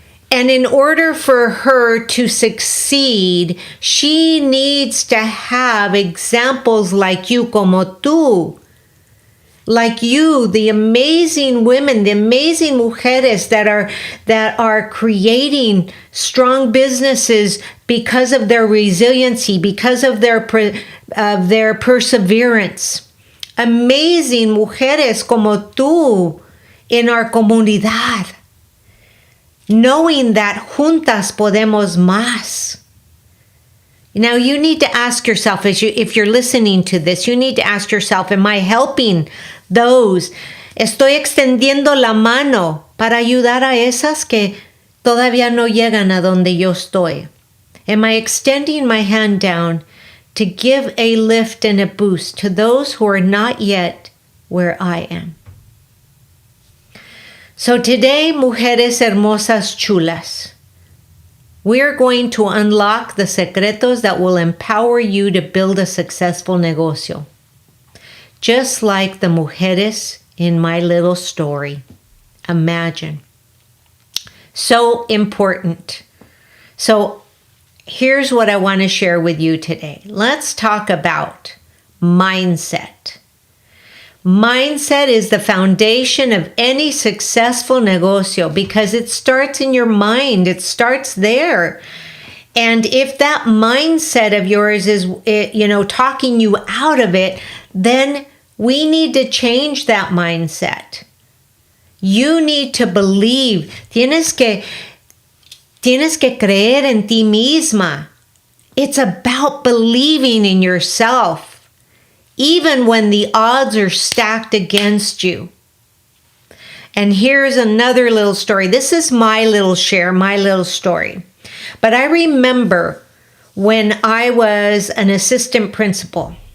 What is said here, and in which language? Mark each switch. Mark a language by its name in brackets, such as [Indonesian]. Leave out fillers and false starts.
[English] And in order for her to succeed, she needs to have examples like you, [Spanish] como tú. [English] Like you, the amazing women, the amazing mujeres that are creating strong businesses because of their resiliency, because of their perseverance. Amazing mujeres [Spanish] como tú [English] in our comunidad. Knowing that [Spanish] juntas podemos más. [English] Now you need to ask yourself, if you're listening to this, you need to ask yourself, am I helping those? [Spanish] ¿Estoy extendiendo la mano para ayudar a esas que todavía no llegan a donde yo estoy? [English] Am I extending my hand down to give a lift and a boost to those who are not yet where I am? So today, [Spanish] mujeres hermosas chulas, [English] we are going to unlock the secretos that will empower you to build a successful negocio. Just like the mujeres in my little story. Imagine. So important. So here's what I want to share with you today. Let's talk about mindset. Mindset is the foundation of any successful negocio because it starts in your mind. It starts there. And if that mindset of yours is, talking you out of it, then we need to change that mindset. You need to believe. [Spanish] Tienes que creer en ti misma. [English] It's about believing in yourself. Even when the odds are stacked against you. And here's another little story. This is my little share, my little story. But I remember when I was an assistant principal.